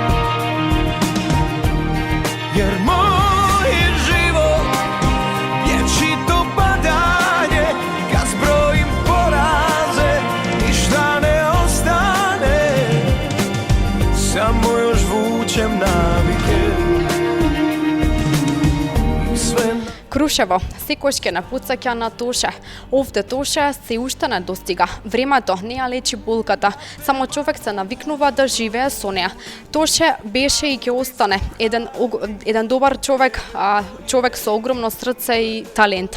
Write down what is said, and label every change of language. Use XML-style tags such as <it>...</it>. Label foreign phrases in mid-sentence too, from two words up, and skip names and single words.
<hr>Jer moj je život vječito padanje, kad zbrojim poraze ništa ne ostane, samo još vučem navike.</hr> <mk>Крушево, секојаш ќе напуцаќа на Тоше. Овде Тоше се уште не достига. Времето не ја лечи болката, само човек се навикнува да живее со неа. Тоше беше и ќе остане еден добар човек, човек со огромно срце и талент.</mk>